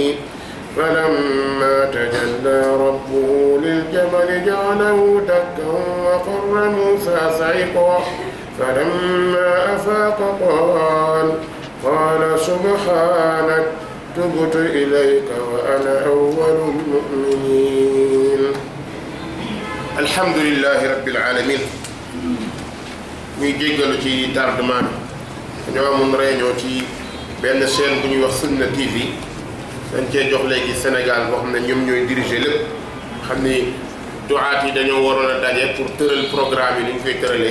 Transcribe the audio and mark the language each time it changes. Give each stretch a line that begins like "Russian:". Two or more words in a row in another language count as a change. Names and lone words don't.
Arabic: فلما تجلى ربه للجبل جعله دكا وخر موسى صعقا. فلما أفاق قال سبحانك تبت إليك وأنا أول المؤمنين. الحمد لله رب العالمين.
Wolof: ñuy jéggalu ci tardement bi ñoo amoon réunion ci benn chaîne bu ñuy wax Sunna TV. dañ cee jox léegi Sénégal boo xam ne ñoom ñooy diriger lépp, xam ni duaat yi dañoo waroon a daje pour tëral programme yi ni ñu koy tëralee.